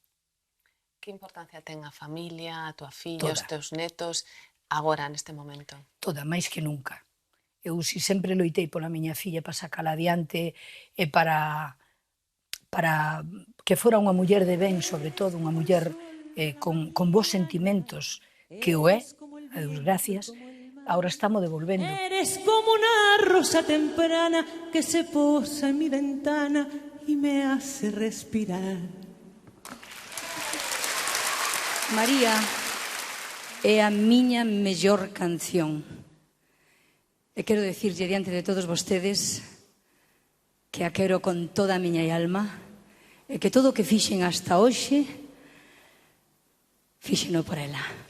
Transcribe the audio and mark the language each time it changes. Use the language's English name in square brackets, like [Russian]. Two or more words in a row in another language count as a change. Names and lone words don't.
[Galician] Que importancia ten a familia, a tua filla, os teus netos, agora, neste momento? Toda, máis que nunca. Eu sempre loitei pola miña filla para sacala adiante e para que fora unha muller de ben, sobre todo, unha muller con bons sentimentos, que o é, a Deus gracias, ahora estamos devolvendo. [Spanish] Eres como una rosa temprana que se posa en mi ventana y me hace respirar. [Galician] María é a miña mellor canción. E quero dicirlle diante de todos vostedes que a quero con toda a miña alma e que todo o que fixen hasta hoxe fíxeno por ela.